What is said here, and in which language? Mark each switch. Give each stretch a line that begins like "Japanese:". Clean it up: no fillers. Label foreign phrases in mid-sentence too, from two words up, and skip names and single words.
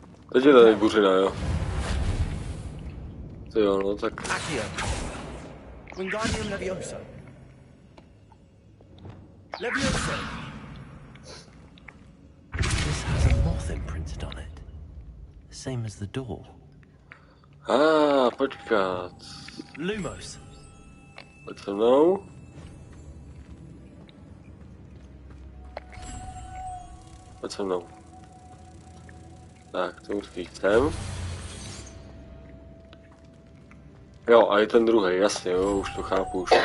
Czech: Teď je tady buřina, jo. To jo, no tak... Accio. Wingardium Leviosa. Leviosa.
English: This has a moth imprinted on it. The same as the door.
Czech: Počkat. Lumos. Pojď se mnou. Pojď se mnou. Tak, to už chcem. Jo, a je ten druhý, jasně, jo, už to chápu.